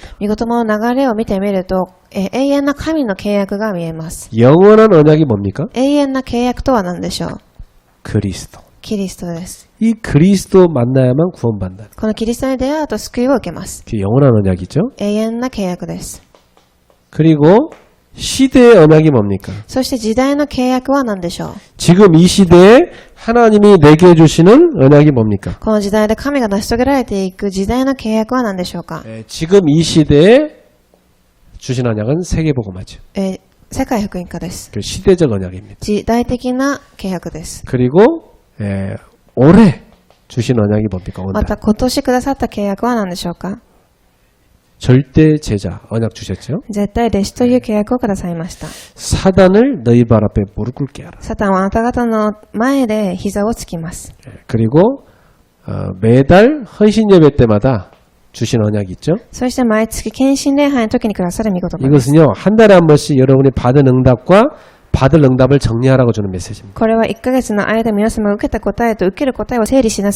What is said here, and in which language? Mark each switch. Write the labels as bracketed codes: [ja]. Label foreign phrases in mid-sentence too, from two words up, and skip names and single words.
[ja] 御言葉の流れを見てみると、永遠な神の契約が見えます。 [ko] 영원한 언약이 뭡니까? [ja] 永遠な契約とは何でしょう。 [ko] 그리스도. [ja] キリストです。 [ko] 이 그리스도 만나야만 구원받는다. [ja] このキリストに出会うと救いを受けます。 [ko] 그게 영원한 언약이죠. [ja] 永遠な契約です。 [ko] 그리고 시대의 언약이 뭡니까? [ja] そして時代の契約は何でしょう。 [ko] 지금 이 시대에 하나님이 내게 주시는 언약이 뭡니까? [ja] この時代で神が成し遂げられていく時代の契約は何でしょうか。 [ko] 지금 이 시대에 주신 언약은 세계복음화죠. [ja] 世界福音化です。 [ko] 그 시대적 언약입니다. [ja] 時代的な契約です。 [ko] 그리고 올해 주신 언약이 뭡니까? [ja] また [ko] 오늘 [ja] 今年くださった契約は何でしょうか。 [ko] 절대 제자 언약 주셨죠? [ja] 絶対弟子という契約をくださいました。 [ko] 사단을 너희 발 앞에 무릎 꿇게 하라. [ja] サタンはあなた方の前で膝をつきます。 [ko] 그리고 매달 헌신 예배 때마다 주신 언약이 있죠? [ja] そして毎月献身礼拝の時にくださる御言葉です。 [ko] 이것은요 한 달에 한 번씩 여러분이 받은 응답과 받을 응답을 정리하라고 주는 메시지입니다. [ja] これは1ヶ月の間皆様が受けた答えと受ける答えを整理しなさい。